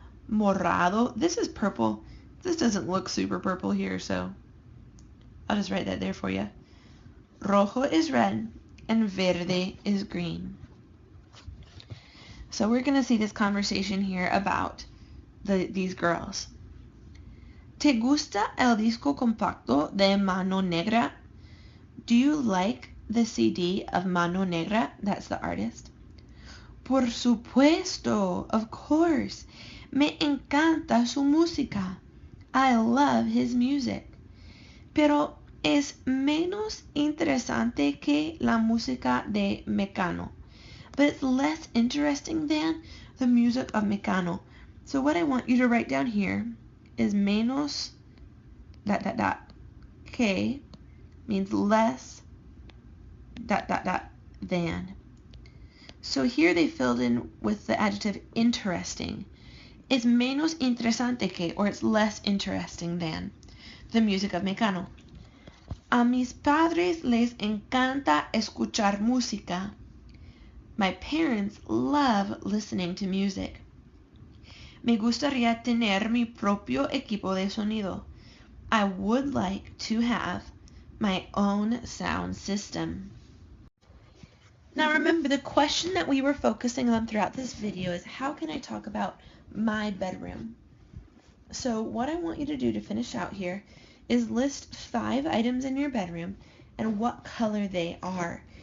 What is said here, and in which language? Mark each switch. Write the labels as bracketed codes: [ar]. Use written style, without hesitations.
[en] Morado, this is purple. This doesn't look super purple here, so I'll just write that there for you. Rojo is red, and verde is green. So we're going to see this conversation here about these girls. [es] ¿Te gusta el disco compacto de Mano Negra? [en] Do you like the CD of Mano Negra? That's the artist. [es] Por supuesto, [en] of course. [es] Me encanta su música. [en] I love his music. [es] Pero es menos interesante que la música de Mecano. [en] But it's less interesting than the music of Mecano. So what I want you to write down here is menos ... Que means less ... than. So here they filled in with the adjective interesting. It's [es] menos interesante que, [en] or it's less interesting than, the music of Mecano. [es] A mis padres les encanta escuchar música. [en] My parents love listening to music. [es] Me gustaría tener mi propio equipo de sonido. [en] I would like to have my own sound system. Now remember, the question that we were focusing on throughout this video is how can I talk about my bedroom? So what I want you to do to finish out here is list 5 items in your bedroom and what color they are.